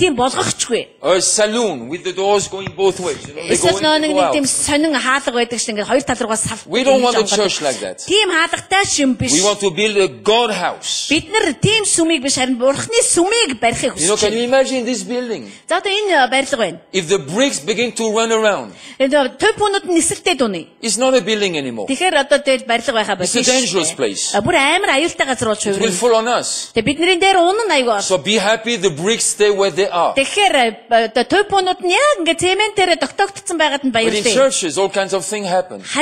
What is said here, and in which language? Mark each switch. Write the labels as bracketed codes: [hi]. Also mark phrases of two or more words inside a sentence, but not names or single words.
[mn] Тийм болгохчгүй. [en] A saloon with the doors going both ways. You know, they go in and go out. [mn] Тийм сонин хаалга байдаг шиг ингээд хоёр тал руугаа сав. [en] We don't want a church like that. [mn] Тийм хаалгатай юм биш. [en] We want to build a God house. [mn] Бид нар тийм сүмийг биш харин Бурхны сүмийг барихыг хүсэж байна. [en] Can you imagine this building? [mn] За одоо энэ барилга байна. [en] If the bricks begin to run around. It's not a building anymore. It's a dangerous place. It will fall on us. So be happy the bricks stay where they are. But in churches, all kinds of things happen.